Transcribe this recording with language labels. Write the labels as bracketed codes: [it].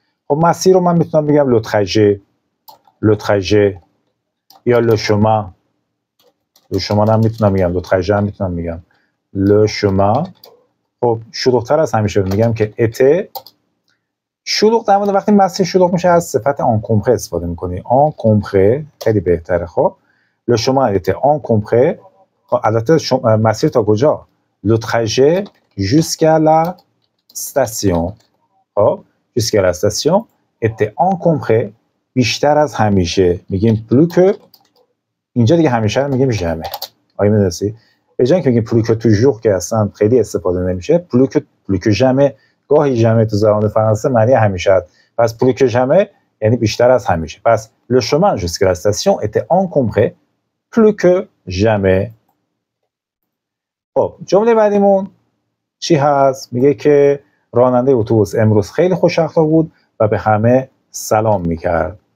[fa] خب مسیر رو من میتونم بگم le trajet یا le chemin هم میتونم بگم، le trajet هم میتونم بگم le chemin. خب شلوغ‌تر از همیشه بود. میگم که [fr] était [fa] شلوغ. در مورد وقتی مسیر شلوغ میشه از صفت encombré استفاده میکنی. encombré خیلی بهتره. [fr] خب le chemin était encombré. [fa] البته مسیر تا کجا؟ [fr] le trajet jusqu'à la station. خب jusqu'à la station était encombré بیشتر از همیشه. میگیم plus que. [fa] اینجا دیگه همیشه رو میگیم jamais. آیا میدونستی؟ به جای اینکه میگیم [fr] plus que toujours [fa] که اصلا خیلی استفاده نمیشه، [fr] plus que jamais [fa] گاهی jamais تو زبان فرانسه معنی همیشه است. پس [fr] plus que jamais [fa] یعنی بیشتر از همیشه. [fr] پس le chemin jusqu'à la station était encombré plus que jamais. [fa] خب جمله بعدیمون چی هست؟ میگه که راننده اتوبوس امروز خیلی خوش اخلاق بود و به همه سلام میکرد.